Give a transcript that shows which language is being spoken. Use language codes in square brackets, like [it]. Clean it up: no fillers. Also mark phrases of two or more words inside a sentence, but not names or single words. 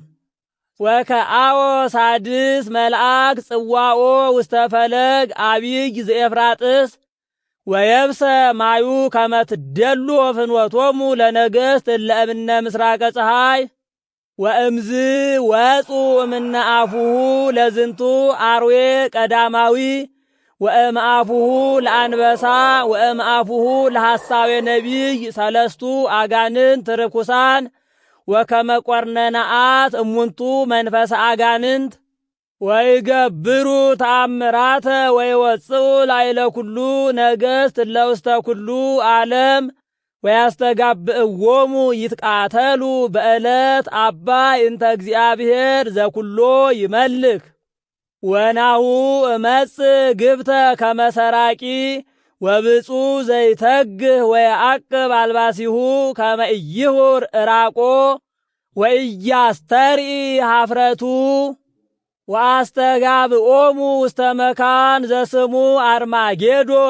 [gez] ወከአወ ሳድስ መልአክ ጽዋኦ ውስተ ፈለግ አቢይ ዘኤፍራጥስ ወየብሰ ማዩ ከመ ትደሉ ፍኖቶሙ ለነገሥት እለ እምነ ምስራቀ ፀሐይ ወእምዝ ወፁ እምነ አፉሁ ለዝንቱ አርዌ ቀዳማዊ ወእምአፉሁ ለአንበሳ ወእምአፉሁ ለሐሳዌ ነቢይ ሰለስቱ አጋንንት ርኩሳን ወከመ ቆርነናአት እሙንቱ መንፈሰ አጋንንት ወይገብሩ ተአምራተ ወይወፅኡ ላዕለ ኩሉ ነገሥት እለ ውስተ ኩሉ ዓለም ወያስተጋብእዎሙ ይትቃተሉ በዕለት አባይ እንተ እግዚአብሔር ዘኩሎ ይመልክ ወናሁ እመጽእ ግብተ ከመ ሰራቂ ወብፁዕ ዘይተግህ ወየዐቅብ አልባሲሁ ከመ ኢይሁር ዕራቆ ወኢያስተርኢ ኀፍረቱ ወአስተጋብኦሙ ውስተ መካን ዘስሙ አርማጌዶን